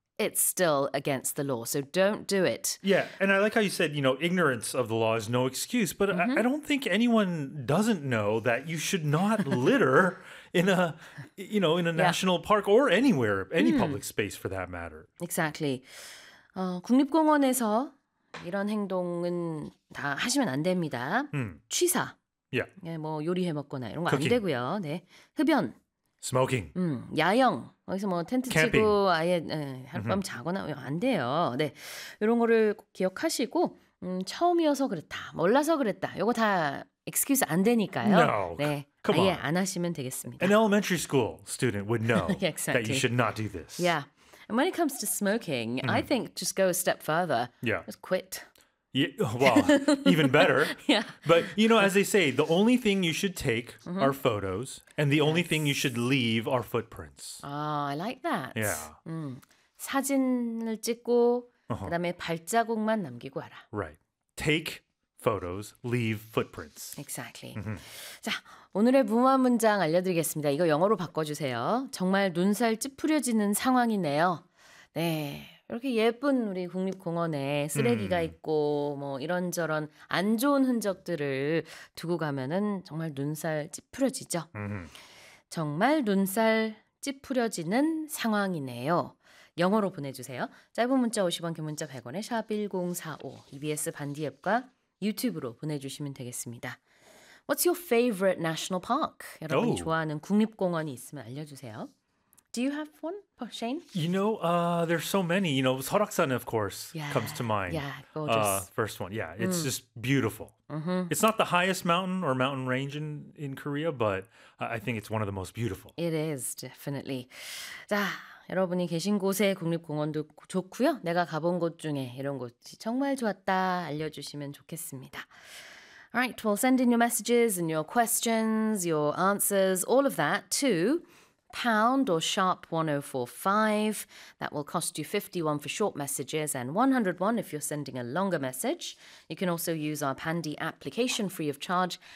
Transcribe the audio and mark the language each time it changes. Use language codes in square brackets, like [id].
[en] It's still against the law, so don't do it. Yeah, and I like how you said, you know, ignorance of the law is no excuse, but I don't think anyone doesn't know that you should not litter in a, you know, in a national park or anywhere, any public space for that matter. Exactly. [ko] 국립공원에서 이런 행동은 다 하시면 안 됩니다. 취사. [en] Yeah. [ko] 예, 뭐 요리해 먹거나 이런 거 안 되고요. 네. 흡연. [en] Smoking. [ko] 야영. 여기서 뭐 텐트 [en] Camping. [ko] 치고 아예 하룻밤 자거나 안 돼요. 네, 이런 거를 기억하시고 처음이어서 그랬다, 몰라서 그랬다. 이거 다 excuse 안 되니까요. [en] No. [ko] 네, [en] Come [ko] 아예 [en] on. [ko] 안 하시면 되겠습니다. [en] An elementary school student would know exactly. that you should not do this. Yeah. And when it comes to smoking, I think just go a step further. Yeah. Just quit. Yeah, well, even better. Yeah. But, you know, as they say, the only thing you should take are photos, and the only thing you should leave are footprints. Oh, I like that. Yeah. [ko] 사진을 찍고, 그다음에 발자국만 남기고 와라. [en] Right. Take photos, leave footprints. Exactly. Mm-hmm. [ko] 자, 오늘의 문화 문장 알려드리겠습니다. 이거 영어로 바꿔주세요. 정말 눈살 찌푸려지는 상황이네요. 네. 이렇게 예쁜 우리 국립공원에 쓰레기가 있고 뭐 이런저런 안 좋은 흔적들을 두고 가면은 정말 눈살 찌푸려지죠. 정말 눈살 찌푸려지는 상황이네요. 영어로 보내주세요. 짧은 문자 50원, 긴 문자 100원에 샵 1045, EBS 반디 앱과 유튜브로 보내주시면 되겠습니다. [en] What's your favorite national park? [ko] 여러분이 좋아하는 국립공원이 있으면 알려주세요. [en] Do you have one, Shane? You know, there's so many. You know, Seoraksan, of course, comes to mind. Yeah, gorgeous. First one. Yeah, it's just beautiful. It's not the highest mountain or mountain range in Korea, but I think it's one of the most beautiful. It is, definitely. [ko] 자, 여러분이 계신 곳의 국립공원도 좋고요. 내가 가본 곳 중에 이런 곳이 정말 좋았다 알려주시면 좋겠습니다. [en] All right, we'll send in your messages and your questions, your answers, all of that too. Pound or sharp 1045. That will cost you 51 for short messages and 101 if you're sending a longer message. You can also use our Pandy application free of charge.